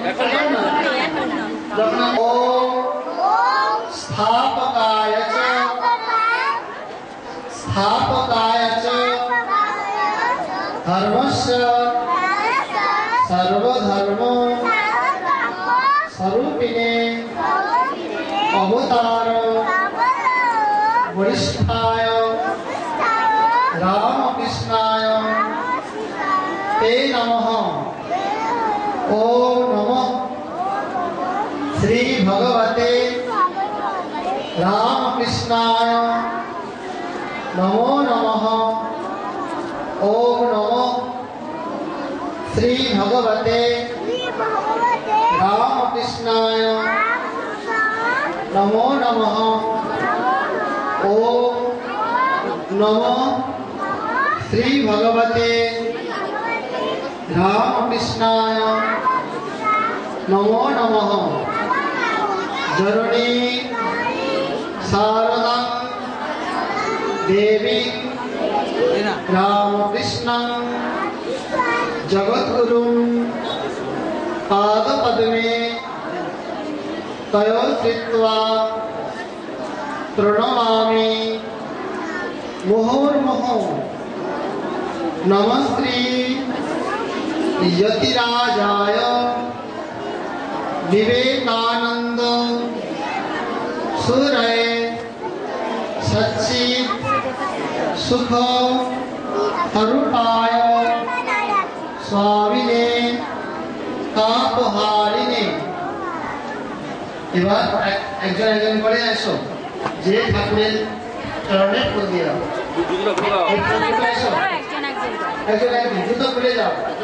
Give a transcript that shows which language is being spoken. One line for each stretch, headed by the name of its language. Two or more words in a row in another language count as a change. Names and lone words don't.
Sanskrit: যখন ওম স্থাপকায় চ স্থাপকায় চ ধর্মস্য সর্বধর্ম স্বরূপিণে অবতার বরিষ্ঠায় রামকৃষ্ণায় তে নমঃ। ওম নমঃ শ্রী ভগবতে রামকৃষ্ণায় নমো নমঃ। ওম নমঃ শ্রী ভগবতে রামকৃষ্ণায় নমো নমঃ। ওম নমঃ শ্রী ভগবতে রামকৃষ্ণায় নমো নমঃ। জননী শারদাং দেবী রামকৃষ্ণং জগদ্গুরুং পাদপদ্মে তয়ো কৃত্বা প্রণমামি মুহুর্মুহুঃ। নমস্তে যতিরাজায় विवेकानंद सुरय सच्चित सुख स्वरूपाय स्वामिने तापहारिणे।
Bangla: এবার একজন একজন করে আসো, যে ঠাকুরের চরণে ফুল দিয়ে দাও। একজন একজন জুতো খুলে যাও।